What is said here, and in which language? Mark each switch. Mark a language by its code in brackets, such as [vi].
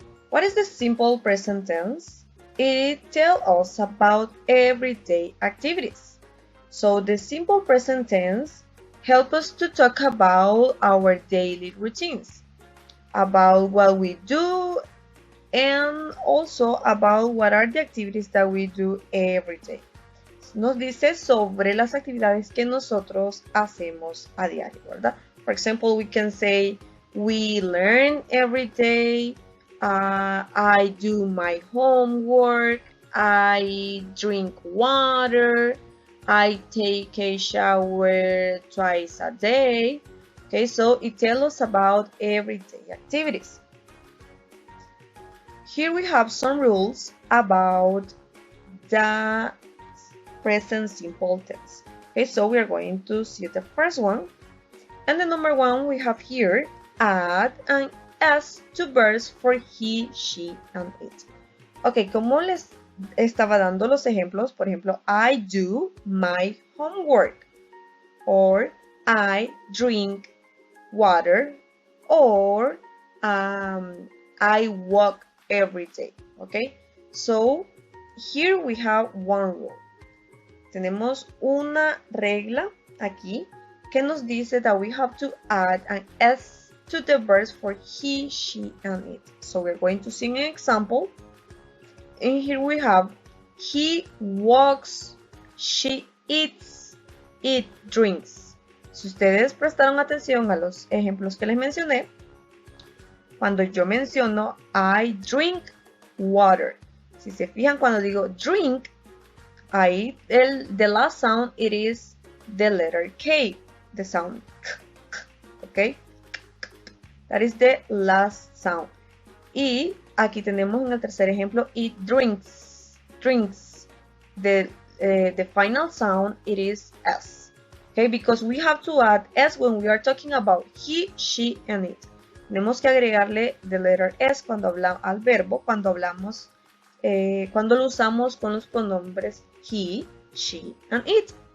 [en] What is the simple present tense? It tells us about everyday activities. So the simple present tense helps us to talk about our daily routines, about what we do, and also about what are the activities that we do every day. [es] Nos dice sobre las actividades que nosotros hacemos a diario, ¿verdad? [en] For example, we can say we learn every day, I do my homework, I drink water, I take a shower twice a day. Okay, so it tells us about everyday activities. Here we have some rules about the present simple tense. Okay, so we are going to see the first one. And the number one we have here, add an S to verbs for he, she, and it. Ok, como les estaba dando los ejemplos, por ejemplo, I do my homework, or I drink water, or I walk every day. Okay, so here we have one rule. Tenemos una regla aquí que nos dice that we have to add an S to the verbs for he, she, and it. So we're going to see an example. And here we have he walks, she eats, it drinks. [es] Si ustedes prestaron atención a los ejemplos que les mencioné, cuando yo menciono I drink water, si se fijan cuando digo drink, ahí the last sound it is the letter K, the sound K, okay? [en] That is the last sound. Y aquí tenemos en el tercer ejemplo, it drinks. The final sound, it is S. Okay, because we have to add S when we are talking about he, she, and it. [es] Tenemos que agregarle the letter S cuando hablamos al verbo, cuando hablamos, cuando lo usamos con los pronombres he, she, and it.